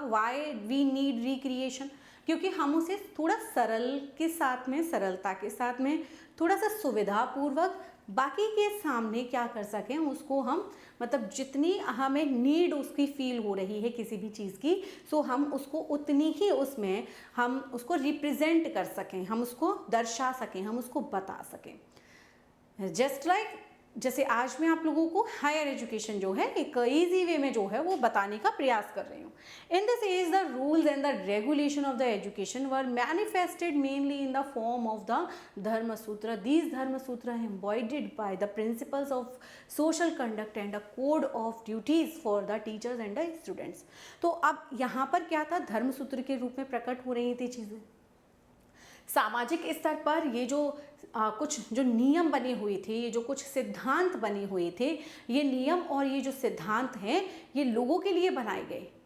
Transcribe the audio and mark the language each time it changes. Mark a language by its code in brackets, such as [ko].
[en] Why we need recreation? [hi] क्योंकि हम उसे थोड़ा सरल के साथ में, सरलता के साथ में, थोड़ा सा सुविधापूर्वक बाकी के सामने क्या कर सकें, उसको हम, मतलब जितनी हमें नीड उसकी फील हो रही है किसी भी चीज़ की, सो हम उसको उतनी ही उसमें हम उसको रिप्रेजेंट कर सकें, हम उसको दर्शा सकें, हम उसको बता सकें। [en] just like [hi] जैसे आज मैं आप लोगों को हायर एजुकेशन जो है एक ईजी वे में जो है वो बताने का प्रयास कर रही हूँ। [en] In this age the rules and the regulation of the education were manifested mainly in the form of the dharma sutra. These dharma sutra are embodied by the principles of social conduct and a code of duties for the teachers and the students। [hi] तो अब यहाँ पर क्या था, धर्म सूत्र के रूप में प्रकट हो रही थी चीज़ें। सामाजिक स्तर पर ये जो कुछ जो नियम बने हुए थे, ये जो कुछ सिद्धांत बने हुए थे, ये नियम और ये जो सिद्धांत हैं ये लोगों के लिए बनाए गए।